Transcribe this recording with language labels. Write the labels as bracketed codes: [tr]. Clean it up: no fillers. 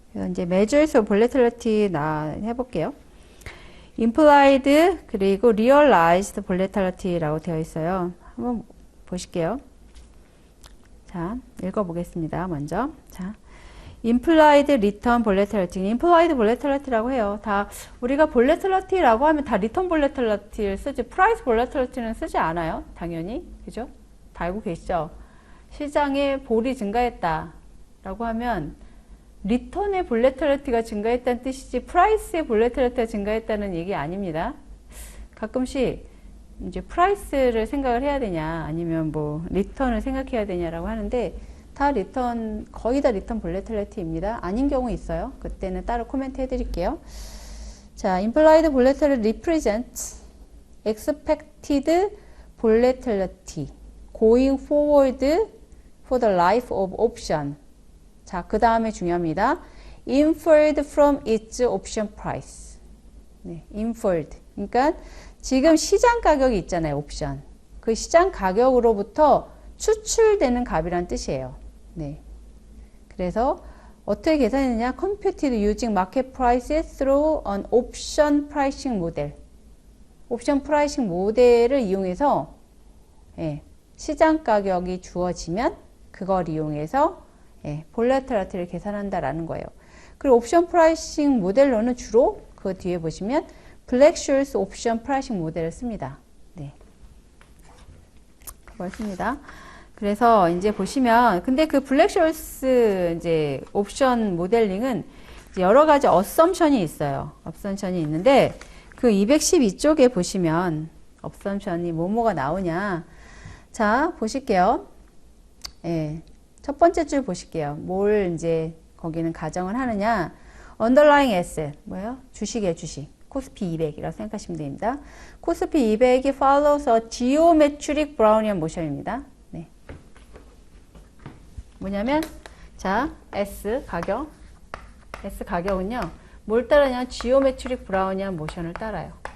[ko] 이제 measures of volatility 해볼게요. implied 그리고 realized volatility라고 되어 있어요. 한번 보실게요. 자, 읽어보겠습니다. 먼저. [en] 자, implied return volatility. [ko] implied volatility라고 해요. 다, 우리가 volatility라고 하면 다 return volatility를 쓰지, price volatility는 쓰지 않아요. 당연히. 그죠? 다 알고 계시죠? 시장에 볼이 증가했다. 라고 하면, 리턴의 volatility가 증가했다는 뜻이지, price의 volatility가 증가했다는 얘기 아닙니다. 가끔씩, 이제 프라이스를 생각을 해야 되냐 아니면 뭐 리턴을 생각해야 되냐라고 하는데 다 리턴, 거의 다 리턴 볼레틸리티입니다. 아닌 경우 있어요. 그때는 따로 코멘트 해드릴게요. [en] 자, implied volatility represents expected volatility going forward for the life of option. [ko] 자, 그 다음에 중요합니다. [en] inferred from its option price. 네, inferred. [ko] 그러니까 지금 시장 가격이 있잖아요, 옵션. 그 시장 가격으로부터 추출되는 값이란 뜻이에요. 네. 그래서 어떻게 계산했느냐? [en] computed using market prices through an option pricing model. [ko] 옵션 프라이싱 모델을 이용해서 예, 시장 가격이 주어지면 그걸 이용해서 예, 볼레틸리티를 계산한다라는 거예요. 그리고 옵션 프라이싱 모델로는 주로 그 뒤에 보시면 블랙쇼스 옵션 프라이싱 모델을 씁니다. 네. 그걸 씁니다. 그래서 이제 보시면, 근데 그 블랙쇼스 이제 옵션 모델링은 이제 여러 가지 어썸션이 있어요. 어썸션이 있는데, 그 212쪽에 보시면, 어썸션이 뭐뭐가 나오냐. 자, 보실게요. 예. 첫 번째 줄 보실게요. 뭘 이제 거기는 가정을 하느냐. underlying asset. 뭐예요? 주식이에요, 주식. 코스피 200이라고 생각하시면 됩니다. [en] 코스피 200이 follows a geometric Brownian motion입니다. [ko] 네. 뭐냐면, 자, S 가격은요, 뭘 따르냐? [en] geometric Brownian motion을 [ko] 따라요.